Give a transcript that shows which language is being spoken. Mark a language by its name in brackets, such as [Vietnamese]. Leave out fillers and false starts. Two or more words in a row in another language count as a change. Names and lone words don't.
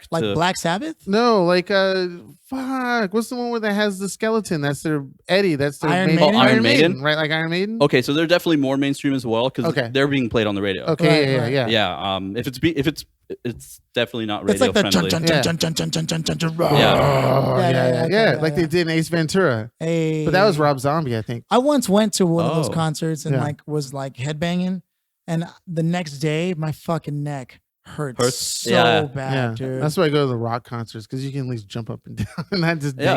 [English] Like to Black Sabbath? No, like fuck. What's the one where that has the skeleton? That's their Eddie. That's their Iron main- Maiden? Oh, Iron Maiden? right? Like Iron Maiden. Okay, so they're definitely more mainstream as well because Okay. they're being played on the radio. Okay, Right, yeah. Yeah. It's definitely not radio It's like the friendly. chun Yeah. chun chun chun chun chun chun chun. Yeah. Oh, Yeah, yeah. Like they did in Ace Ventura. Hey. But that was Rob Zombie, I think. I once went to one of those Oh. concerts and Yeah. like was like headbanging, and the next day my fucking neck hurts Hurts? so Yeah. bad, dude. That's why I go to the rock concerts because you can at least jump up and down and not just bang